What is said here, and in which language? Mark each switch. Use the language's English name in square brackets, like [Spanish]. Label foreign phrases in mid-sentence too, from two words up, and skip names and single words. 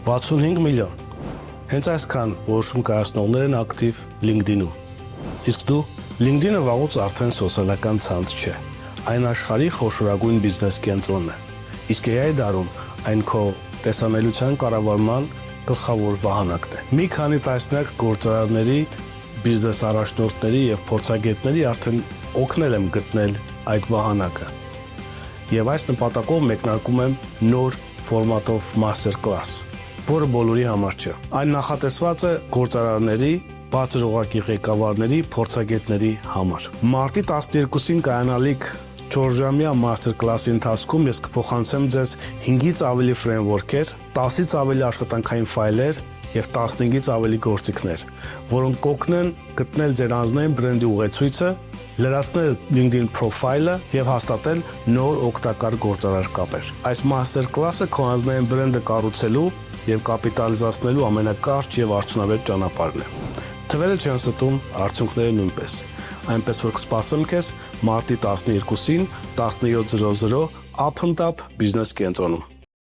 [Armenian] 65 միլիոն։ Հենց այսքան որոշում կայացնողներ են ակտիվ LinkedIn-ում։ Իսկ դու LinkedIn-ը վաղուց արդեն սոցիալական ցանց չէ։ Այն աշխարհի խոշորագույն բիզնես կենտրոնն է։ Իսկ AI դարում այն քո տեսանելիության կառավարման գլխավոր վահանակն է։ Մի քանի տասնյակ գործարարների, բիզնես առաջնորդների եւ փորձագետների արդեն օգնել եմ գտնել այդ վահանակը։ Եվ այս նպատակով մեկնարկում եմ նոր ֆորմատով [English] master class, [Armenian] որը բոլորի համար չէ։ Այն նախատեսված է գործարարների, բարձր օղակի ղեկավարների, փորձագետների համար։ Մարտի 12-ին կայանալիք 4-ժամյա [English] master class- [Armenian] ի ընթացքում ես կփոխանցեմ ձեզ 5-ից ավելի ֆրեյմվորքեր, 10-ից ավելի աշխատանքային ֆայլեր եւ 15-ից ավելի գործիքներ, որոնք կօգնեն գտնել ձեր անձնային բրենդի ուղեցույցը, լրացնել LinkedIn պրոֆայլը եւ հաստատել նոր օգտակար գործարար կապեր։ Այս [English] master class- [Armenian] ը քո անձնային բրենդը կառուցելու եւ կապիտալիզացնելու ամենակարճ եւ արդյունավետ ճանապարհն է։ Թվերը չեն ստում, արդյունքները նույնպես։ Այնպես որ կսպասեմ քեզ մարտի 12-ին 17:00 Up and Up բիզնես կենտրոնում։